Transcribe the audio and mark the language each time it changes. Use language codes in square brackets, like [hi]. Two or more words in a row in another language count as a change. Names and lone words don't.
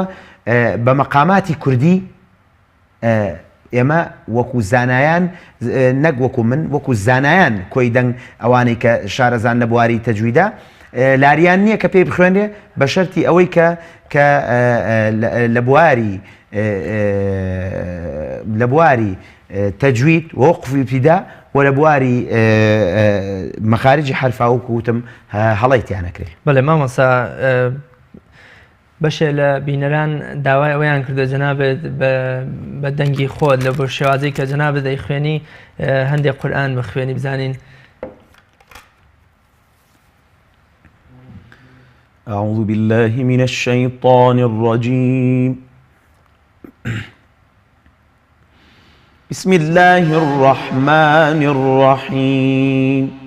[ckb] لەبەرەوە بە مەقاماتی کوردی ئێمە وەکو زانایان نەک وەکو من وەکو زانایان کۆی دەنگ ئەوانەی کە شارەزان لە بواری تەجویدا لاریان نییە کە پێی بخوێنێ بە شەرتی ئەوەی کە لە بواری تەجوید وەوقفی ابتیدا و لە بواری مەخارجی حرفا وکوتم هەڵی تیانەکرێت. بەڵێ مامۆستا بەشێ لە بینەران داوای ئەوەیان کردو جەنابێت بە دەنگی خۆت لە بۆ شێوازەی کە جەنابێت دەیخوێنی هەندێک قورئان بخوێنی بزانین. [ar] أعوذ بالله من الشيطان الرجيم. بسم الله الرحمن الرحيم.